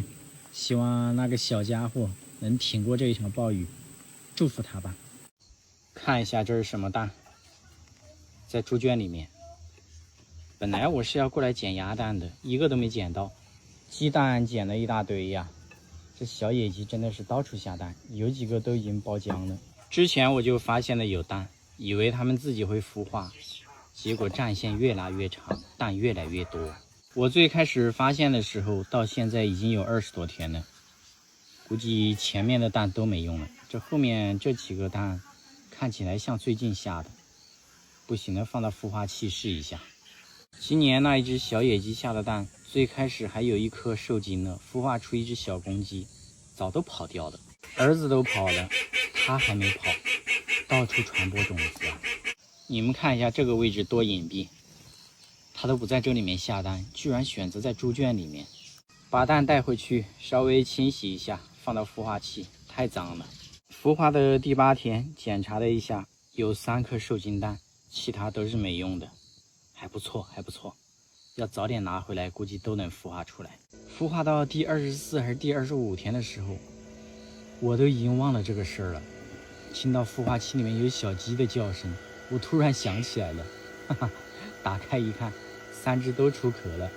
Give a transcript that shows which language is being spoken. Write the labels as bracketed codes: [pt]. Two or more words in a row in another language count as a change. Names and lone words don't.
[zh] 希望那個小家伙能挺過這一場暴雨，祝福他吧。看一下這是什麼蛋，在豬圈裡面。本來我是要過來撿鴨蛋的，一個都沒撿到。雞蛋撿了一大堆呀，這小野雞真的是到處下蛋，有幾個都已經爆漿了。之前我就發現了有蛋，以為它們自己會孵化，結果戰線越拉越長，蛋越來越多。我最開始發現的時候，到現在已經有20多天了，估計前面的蛋都沒用了。這後面這幾個蛋看起來像最近下的，不行了，放到孵化器試一下。今年那一只小野雞下的蛋，最開始還有一顆受精呢，孵化出一只小公雞，早都跑掉了。兒子都跑了，它還沒跑，到處傳播種子啊！你們看一下這個位置多隱蔽，它都不在這裡面下蛋，居然選擇在豬圈裡面。把蛋帶回去，稍微清洗一下，放到孵化器，太髒了。孵化的第8天，檢查了一下，有3顆受精蛋，其他都是沒用的。還不錯，要早點拿回來，估計都能孵化出來。孵化到第24還是第25天的時候，我都已經忘了這個事兒了。聽到孵化器裡面有小雞的叫聲，我突然想起來了，打開一看，3隻都出殼了。